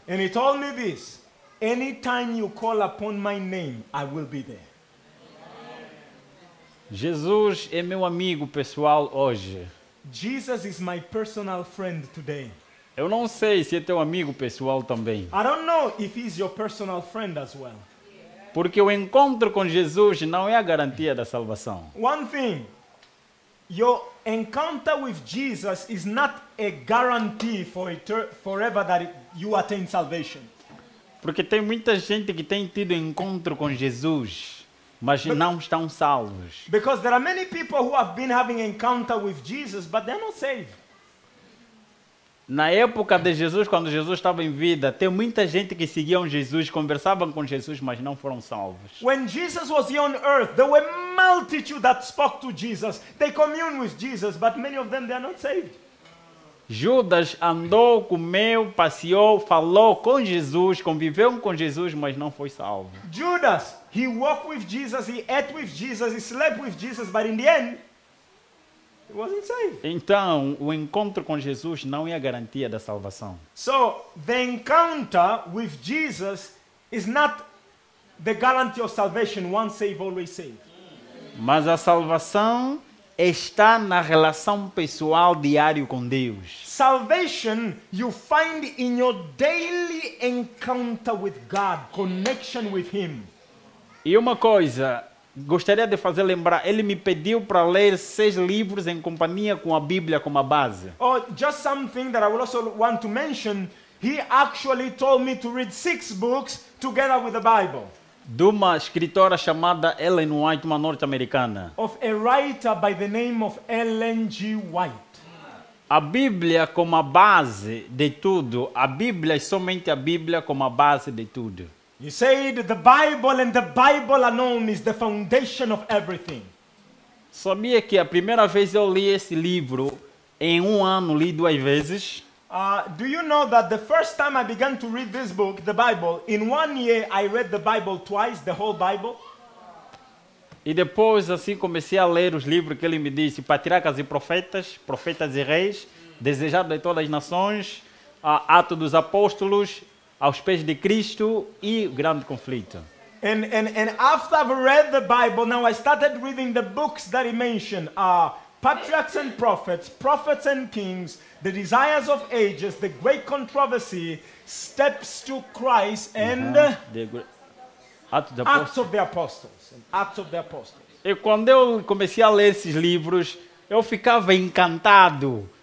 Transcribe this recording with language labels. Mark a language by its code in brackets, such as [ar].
[en] And he told me this, anytime you call upon my name, I will be there. [pt] Jesus é meu amigo pessoal hoje. [en] Jesus is my personal friend today. [pt] Eu não sei se é teu amigo pessoal também. [en] I don't know if he's your personal friend as well. [pt] Porque o encontro com Jesus não é a garantia da salvação. [en] One thing, your encounter with Jesus is not a guarantee forever that you attain salvation. [pt] Porque tem muita gente que tem tido encontro com Jesus mas não estão salvos. [en] Because there are many people who have been having encounter with Jesus, but they're not saved. [pt] Na época de Jesus, quando Jesus estava em vida, tem muita gente que seguiam Jesus, conversavam com Jesus, mas não foram salvos. [en] When Jesus was here on earth, there were multitude that spoke to Jesus. They commune with Jesus, but many of them, they are not saved. [pt] Judas andou, comeu, passeou, falou com Jesus, conviveu com Jesus, mas não foi salvo. [en] Judas, he walked with Jesus, he ate with Jesus, he slept with Jesus, but in the end, he wasn't saved. [pt] Então, o encontro com Jesus não é a garantia da salvação. [en] So, the encounter with Jesus is not the guarantee of salvation, once saved, always saved. [pt] Mas a salvação está na relação pessoal diária com Deus. [en] Salvation you find in your daily encounter with God, connection with Him. [pt] E uma coisa, gostaria de fazer lembrar, ele me pediu para ler 6 livros em companhia com a Bíblia como base. [en] Or just something that I would also want to mention, he actually told me to read 6 books together with the Bible. [pt] De uma escritora chamada Ellen White, uma norte-americana. [en] Of a writer by the name of Ellen G. White. [pt] A Bíblia como a base de tudo, a Bíblia é somente a Bíblia como a base de tudo. [en] You said the Bible and the Bible alone is the foundation of everything. [pt] Sabia que a primeira vez eu li esse livro, em um ano li 2 vezes? [en] Do you know that the first time I began to read this book, the Bible, in 1 year I read the Bible twice, the whole Bible? [pt] E depois assim comecei a ler os livros que ele me disse, Patriarcas e Profetas, Profetas e Reis, Desejado de Todas as Nações, Atos dos Apóstolos, Aos Pés de Cristo e Grande Conflito. [en] And after I've read the Bible, now I started reading the books that he mentioned. Patriarchs and Prophets, Prophets and Kings, The Desires of Ages, The Great Controversy, Steps to Christ, and Acts of the Apostles. Acts of the Apostles. [pt] E quando eu comecei a ler esses livros, eu ficava encantado.